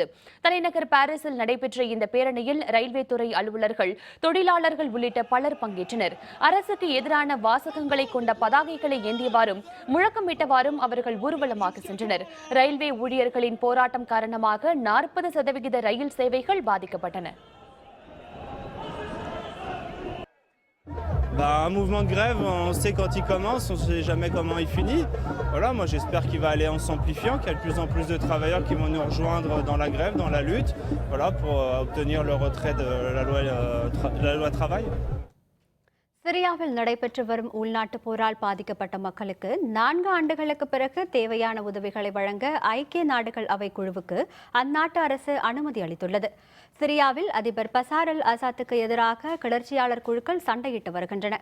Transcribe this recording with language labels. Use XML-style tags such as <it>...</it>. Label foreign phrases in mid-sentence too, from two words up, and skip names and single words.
<ta>தலைநகர் பாரிஸில் நடைபெற்ற இந்த பேரணியில் ரயில்வே துறை அலுவலர்கள், தொழிலாளர்கள் உள்ளிட்ட பலர் பங்கேற்றனர். அரசுக்கு எதிரான வாசகங்களை கொண்ட பதாகைகளை ஏந்தியவாறும் முழக்கமிட்டவாறும் அவர்கள் ஊர்வலமாக சென்றனர். ரயில்வே ஊழியர்களின் போராட்டம் காரணமாக 40% ரயில் சேவைகள் பாதிக்கப்பட்டன.</ta> <fr>Un mouvement de grève, on sait quand il commence, on ne sait jamais comment il finit. Voilà, moi j'espère qu'il va aller en s'amplifiant, qu'il y a de plus en plus de travailleurs qui vont nous rejoindre dans la grève, dans la lutte, voilà, pour obtenir le retrait de la loi travail.</fr> <ta>சிரியாவில் நடைபெற்று வரும் உள்நாட்டு போரால் பாதிக்கப்பட்ட மக்களுக்கு 4 ஆண்டுகளுக்கு பிறகு தேவையான உதவிகளை வழங்க ஐக்கிய நாடுகள் அவை குழுவுக்கு அந்நாட்டு அரசு அனுமதி அளித்துள்ளது. சிரியாவில் அதிபர் பசார் அல் ஆசாத்துக்கு எதிராக கிளர்ச்சியாளர் குழுக்கள் சண்டையிட்டு வருகின்றன.</ta>